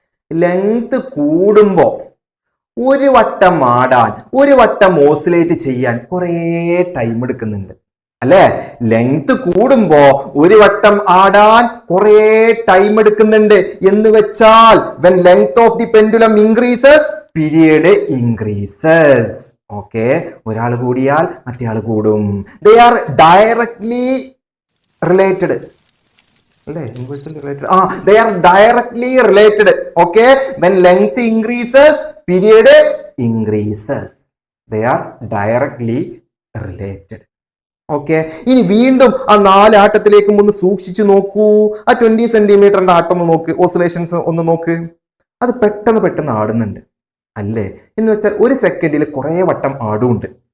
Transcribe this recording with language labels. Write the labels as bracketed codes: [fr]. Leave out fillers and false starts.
[ml] Length കൂടുമ്പോ ഒരു വട്ടം ആടാൻ, ഒരു വട്ടം ഓസിലേറ്റ് ചെയ്യാൻ കുറേ ടൈം എടുക്കുന്നുണ്ട് അല്ലെ? ലെങ്ത് കൂടുമ്പോ ഒരു വട്ടം ആടാൻ കുറേ ടൈം എടുക്കുന്നുണ്ട്. എന്ന് വെച്ചാൽ [en] when length of the pendulum increases, period increases. [ml] Okay, ഒരാൾ കൂടിയാൽ മറ്റേ ആൾ കൂടും. [en] They are directly related. [ml] അല്ലേ? Inversely related. [en] They are directly related. Okay, when length increases, period increases. They are directly related. [ml] Okay, ഇനി വീണ്ടും ആ 4 ആട്ടത്തിലേക്കും ഒന്ന് സൂക്ഷിച്ചു നോക്കൂ. ആ 20 സെന്റിമീറ്ററിന്റെ ആട്ടം ഒന്ന് നോക്ക്, ഓസിലേഷൻസ് ഒന്ന് നോക്ക്. അത് പെട്ടെന്ന് ആടുന്നുണ്ട് അല്ലേ? എന്ന് വെച്ചാൽ ഒരു സെക്കൻഡിൽ കുറേ വട്ടം ആടുണ്ട്.